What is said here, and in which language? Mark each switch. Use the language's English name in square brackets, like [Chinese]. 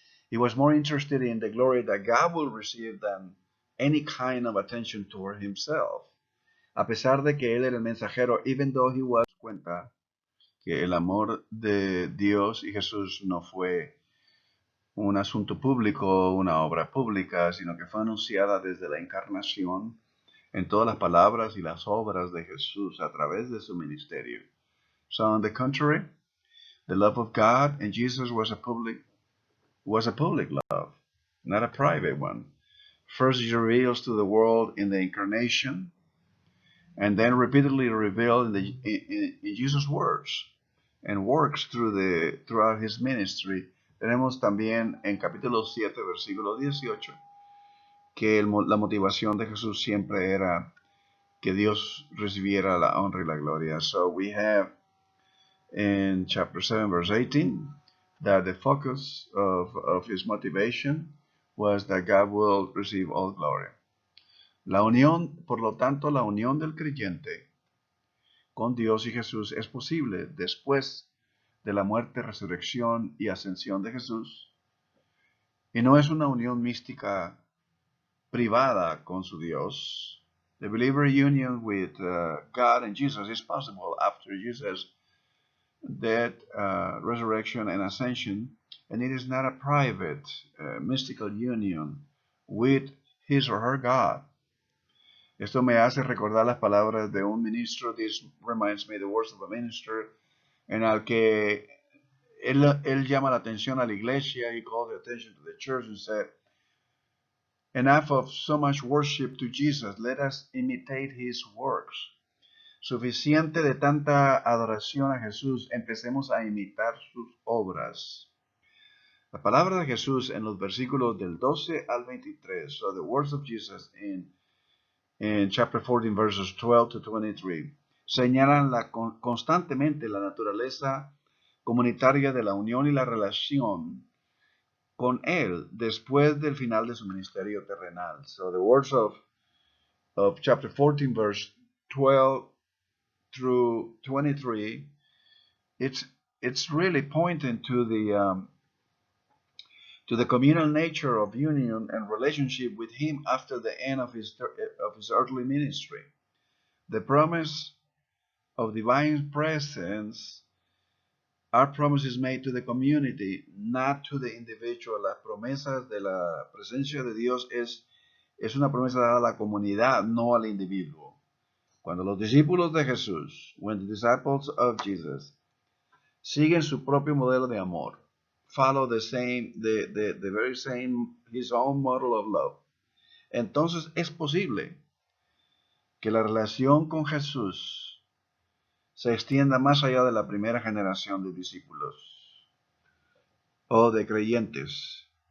[English] He was more interested in the glory that God will receive than any kind of attention toward himself. [Spanish] A pesar de que él era el mensajero, [English] even though he was, [Spanish] cuenta que el amor de Dios y Jesús no fue un asunto público, una obra pública, sino que fue anunciada desde la encarnación en todas las palabras y las obras de Jesús a través de su ministerio. [English] So on the contrary, the love of God and Jesus was a public love, not a private one. First he reveals to the world in the incarnation, and then repeatedly revealed in Jesus' words and works throughout his ministry. [Spanish] Tenemos también en capítulo 7, versículo 18, que la motivación de Jesús siempre era que Dios recibiera la honra y la gloria. [English] So we have in chapter 7, verse 18, that the focus of his motivation was that God will receive all glory. [Spanish] La unión, por lo tanto, la unión del creyente con Dios y Jesús es posible después de la muerte, resurrección y ascensión de Jesús. Y no es una unión mística privada con su Dios. [English] The believer union with God and Jesus is possible after Jesus' death, resurrection, and ascension, and it is not a private, mystical union with his or her God. [Spanish] Esto me hace recordar las palabras de un ministro. [English] This reminds me the words of a minister, [Spanish] en el que él llama la atención a la iglesia. [English] He called the attention to the church and said, enough of so much worship to Jesus. Let us imitate his works. [Spanish] Suficiente de tanta adoración a Jesús. Empecemos a imitar sus obras. La palabra de Jesús en los versículos del 12 al 23. [English] So the words of Jesus in chapter 14, verses 12 to 23, [Spanish] señalan constantemente la naturaleza comunitaria de la unión y la relación con Él después del final de su ministerio terrenal. [English] So the words of chapter 14, verse 12 through 23, it's really pointing to the communal nature of union and relationship with him after the end of his earthly ministry. The promise of divine presence are promises made to the community, not to the individual. [Spanish] Las promesas de la presencia de Dios es una promesa dada a la comunidad, no al individuo. Cuando los discípulos de Jesús, [English] when the disciples of Jesus, [Spanish] siguen su propio modelo de amor, [English] follow the very same, his own model of love, [Spanish] entonces es posible que la relación con Jesús se extienda más allá de la primera generación de discípulos o de creyentes.